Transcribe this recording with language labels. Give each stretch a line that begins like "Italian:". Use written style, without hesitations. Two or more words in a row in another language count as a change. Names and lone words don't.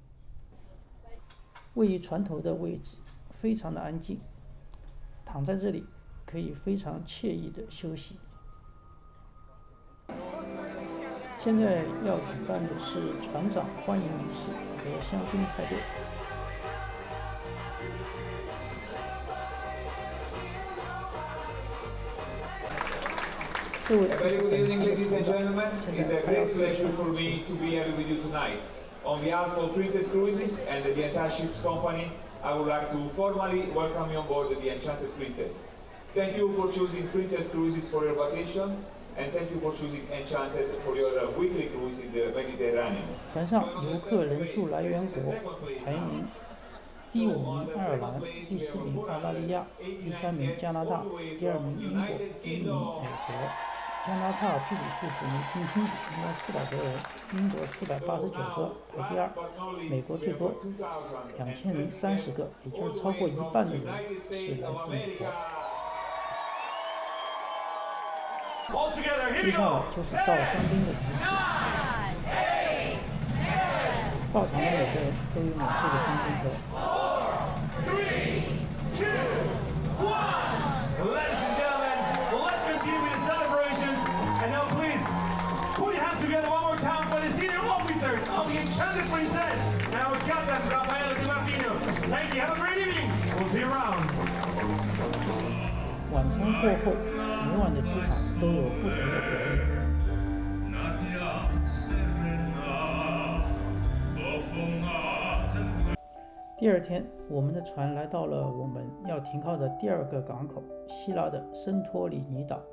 Chinese: 位於船頭的位置非常的安靜，躺在這裡可以非常愜意的休息。現在要舉辦的是船長歡迎儀式和香檳派對。
English: Very good evening, ladies and gentlemen. It's a great pleasure for me to be here with you tonight. On behalf of Princess Cruises and the entire ship's company, I would like to formally welcome you on board the Enchanted Princess. Thank you for choosing Princess Cruises for your vacation, and thank you for choosing Enchanted for your weekly cruise in the Mediterranean.
Chinese: 船上游客人数来源国排名：第5名愛爾蘭，第4名澳大利亞，第3名加拿大，第2名英國，第1名美国。加拿大具體數字沒聽清楚，應該400多人，英國489個排第2，美國最多2030個，也就是超過1半的人是來自美國。接下來就是倒香檳的儀式，到場的每個人都有免費的香檳喝。
English: The Enchanted Princess and our captain Rafael Di Martino. Thank you. Have a great evening. We'll see you around.
Chinese: 晚餐過後，每晚的劇場都有不同的表演。第2天，我們的船來到了我們要停靠的第2個港口——希臘的聖托里尼島。